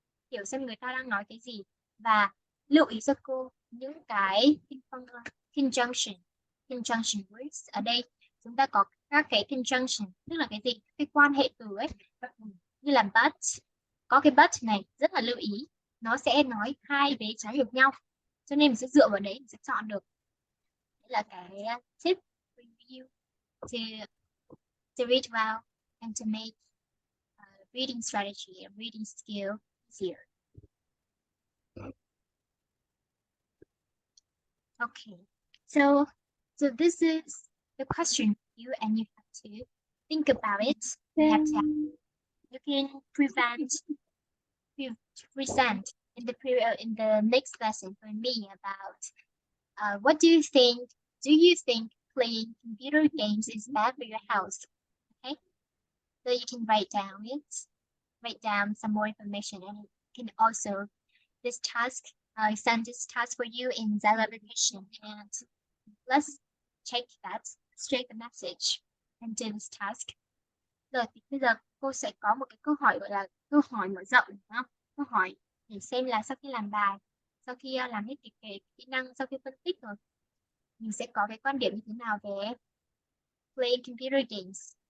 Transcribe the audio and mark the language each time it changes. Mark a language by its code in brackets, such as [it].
[vi] Hiểu xem người ta đang nói cái gì và lưu ý cho cô những cái conjunction words. Ở đây chúng ta có các cái conjunction, tức là cái gì, cái quan hệ từ ấy, như là but. Có cái but này rất là lưu ý, nó sẽ nói hai vế trái ngược nhau, cho nên mình sẽ dựa vào đấy mình sẽ chọn được. Đấy là cái [en] tip review to read well and to make reading strategy and reading skill easier. Okay, so this is the question for you, and you have to think about it. You have to. You can present in the next lesson for me about what do you think? Do you think playing computer games is bad for your health? Okay, so you can write down some more information, and you can also this task. Send this task for you in Zell application, and let's check that. Let's check the message and do this task. [vi] Rồi thì bây giờ cô sẽ có một cái câu hỏi gọi là câu hỏi mở rộng, đúng không? Câu hỏi để xem là sau khi làm bài, sau khi làm hết cái kỹ năng, sau khi phân tích rồi, mình sẽ có cái quan điểm như thế nào về [en] playing computer games.